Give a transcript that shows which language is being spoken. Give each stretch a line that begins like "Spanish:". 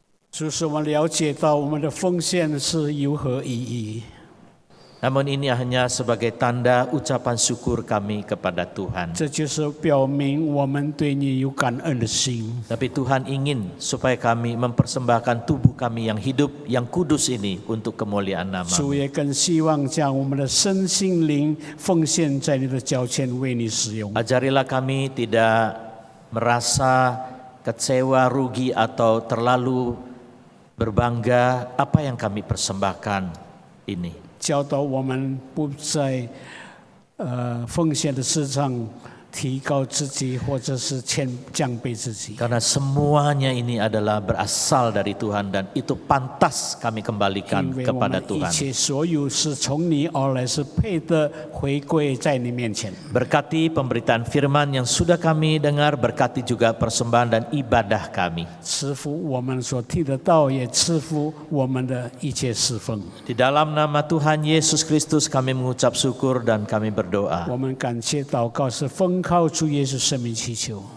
Chinese: 主使我们了解到我们的奉献是有何意义。
Indonesian: Namun ini hanya sebagai tanda ucapan syukur kami kepada Tuhan.
Chinese: 这就是表明我们对你有感恩的心。
Indonesian: Tapi Tuhan ingin supaya kami mempersembahkan tubuh kami yang hidup, yang kudus ini untuk kemuliaan nama.
Chinese: 主也更希望将我们的身心灵奉献在你的脚前，为你使用。
Indonesian: Ajarilah kami tidak merasa kecewa, rugi atau terlalu berbangga apa yang kami persembahkan ini.
Chinese: 教导我们不在奉献的事上提高自己，或者是降卑自己。
Indonesian: Karena semuanya ini adalah berasal dari Tuhan dan itu pantas kami kembalikan
Chinese: 因为我
Indonesian: kepada
Chinese: 们一
Indonesian: Tuhan.
Chinese: 切所有是从你而来，是配得回归在你面前。
Indonesian: Berkati pemberitaan firman yang sudah kami dengar, berkati juga persembahan dan ibadah kami.
Chinese: 赐福我们所听得到，也赐福我们的一切侍奉。
Indonesian: Di dalam nama Tuhan Yesus Kristus kami mengucap syukur dan kami berdoa.
Chinese: 我们感谢祷告是奉靠主耶稣生命祈求，